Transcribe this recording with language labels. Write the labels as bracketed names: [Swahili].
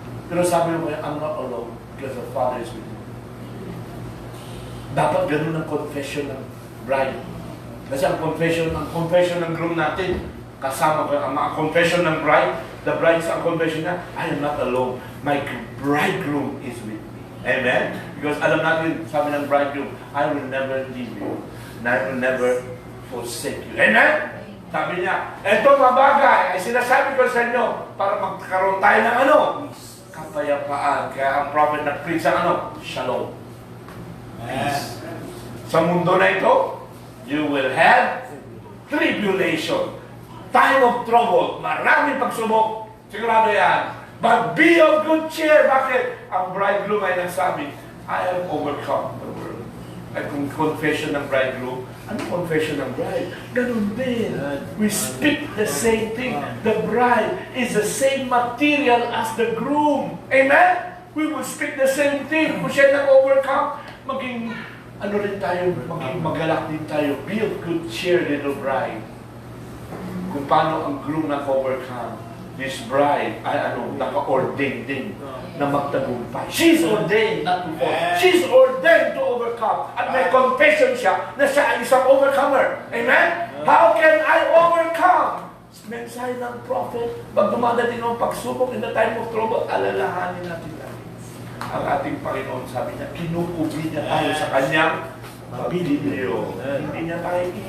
[Filipino] Pero sabi mo, [English] I'm not alone because the Father is with me. [Filipino] Dapat ganun ang confession ng bride. Kasi ang confession ng groom natin, kasama ko ang mga confession ng bride, the bride sa confession na, [English] I am not alone. My bridegroom is with me. Amen? Because [Filipino] alam natin, sabi ng [English] bridegroom, I will never leave you, and I will never forsake you. Amen? [Filipino] Sabi niya, eto mga bagay ay sinasabi ko sa inyo para magkaroon tayo ng kapayapaan. Kaya ang prophet nag-preach ang shalom. [English] Peace. [Filipino] Sa mundo na ito, [English] you will have tribulation. Time of trouble. [Filipino] Maraming pagsubok. Sigurado yan. [English] But be of good cheer. [Filipino] Bakit? Ang bridegroom ay nagsabi, [English] I have overcome the world. [Filipino] At kung confession ng bridegroom, ano confession ng bride? Ganun din. [English] We speak the same thing. The bride is the same material as the groom. Amen? We will speak the same thing. [Filipino] Kung siya nag-overcome, maging maging magalak din tayo. [English] Be of good cheer, little bride. [Filipino] Kung paano ang groom nag-overcome, this bride ay naka-ordained din na magtagumpay. [English] She's ordained not to fall. She's ordained to overcome. [Filipino] At may confession siya na siya ay isang overcomer. Amen? [English] How can I overcome? [Filipino] Mensahe ng prophet, pag dumadating ang pagsubok [English] in the time of trouble, [Filipino] alalahanin natin lagi. Ang ating Panginoon, sabi niya, kinukubi niya tayo sa kanyang pabiliyo. Hindi niya tayo